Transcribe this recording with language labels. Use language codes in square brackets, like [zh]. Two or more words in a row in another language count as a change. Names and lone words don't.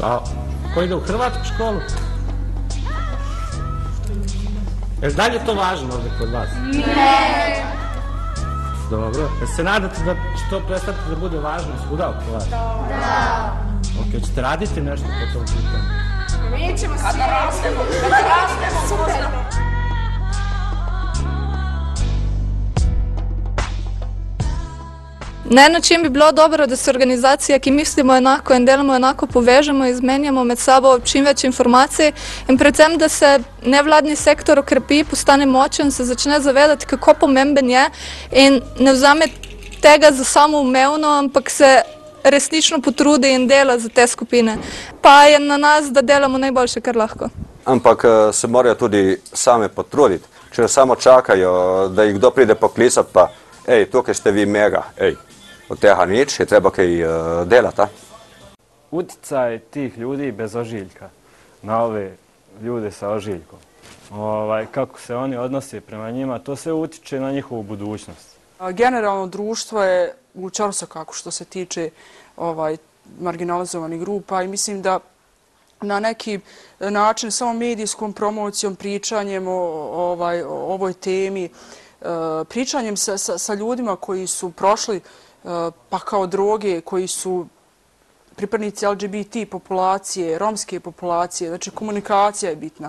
[sr] A ko ide u hrvatsku školu? Je li dalje to važno možda kod vas? Ne. Dobro. Jel se nadate da će to prestati da bude važno svuda oko vas? Da. Ok, ćete raditi nešto po tom pitanju? Mi ćemo svi rastemo. Kada rastemo, super. [sl] Ne na čim bi bilo dobro da se organizacija, ki mislimo enako in delamo enako, povežemo, izmenjamo med sabo čim več informacij in predvsem, da se nevladni sektor okrepi, postane močen, se začne zavedati, kako pomemben je in ne vzame tega za samoumevno, ampak se resnično potrudi in dela za te skupine. Pa je na nas, da delamo najboljše, kar lahko. Ampak se morajo tudi same potruditi. Če samo čakajo, da jih kdo pride poklicati, pa ej, tukaj ste vi mega, ej. Od tega nič, je treba kaj delati. [sr] Uticaj tih ljudi bez ožiljka na ove ljude sa ožiljkom. Kako se oni odnose prema njima, to sve utiče na njihovu budućnost. Generalno društvo je u ćorsakaku što se tiče marginalizovanih grupa i mislim da na neki način samo medijskom promocijom, pričanjem o ovoj temi, pričanjem sa ljudima koji su prošli pa kao droge, koji su pripadnici LGBT populacije, romske populacije, znači komunikacija je bitna.